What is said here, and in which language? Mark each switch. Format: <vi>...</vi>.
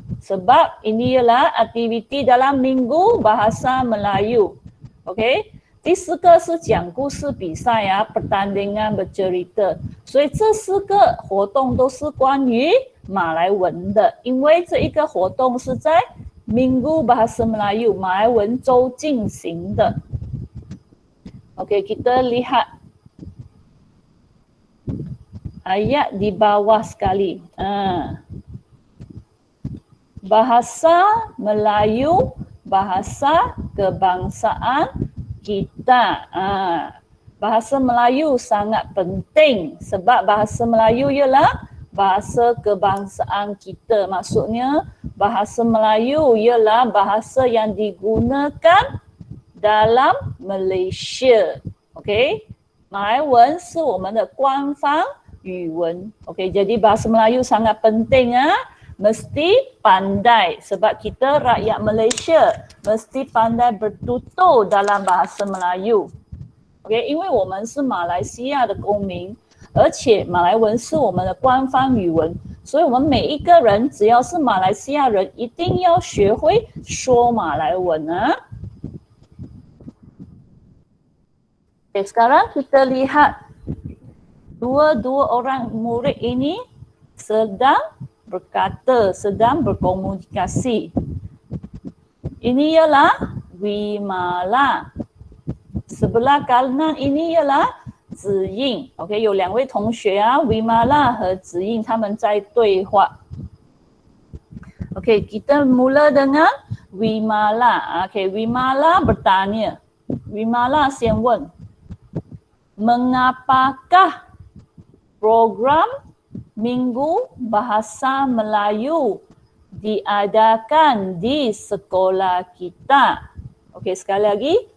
<ms>Sebab ini ialah aktiviti dalam Minggu Bahasa Melayu.</ms> <zh>OK， 第四个是讲故事比赛啊，</zh> <ms>pertandingan bercerita。</ms> <zh>所以这四个活动都是关于马来文的，因为这一个活动是在 Minggu Bahasa Melayu 马来文周进行的。</zh> <ms>OK， kita lihat ayat di bawah sekali. Bahasa Melayu, bahasa kebangsaan kita. Bahasa Melayu sangat penting sebab bahasa Melayu ialah bahasa kebangsaan kita. Maksudnya bahasa Melayu ialah bahasa yang digunakan dalam Malaysia.</ms> <zh>OK， 马来文是我们的官方语文。</zh> <ms>OK， jadi bahasa Melayu sangat penting mesti pandai sebab kita rakyat Malaysia mesti pandai bertutur dalam bahasa Melayu.</ms> <zh>OK， 因为我们是马来西亚的公民，而且马来文是我们的官方语文，所以我们每一个人只要是马来西亚人，一定要学会说马来文啊。</zh> <ms>Okay, sekarang kita lihat dua orang murid ini sedang berkata, sedang berkomunikasi. Ini ialah Wimala. Sebelah kanan ini ialah Ziying.</ms> <zh>OK， 有两位同学Wimala 和Ziying 他们在对话。</zh> <ms>OK， kita mula dengan Wimala. OK， Wimala bertanya. Wimala 先问 mengapakah program Minggu Bahasa Melayu diadakan di sekolah kita? Okey, sekali lagi.</ms>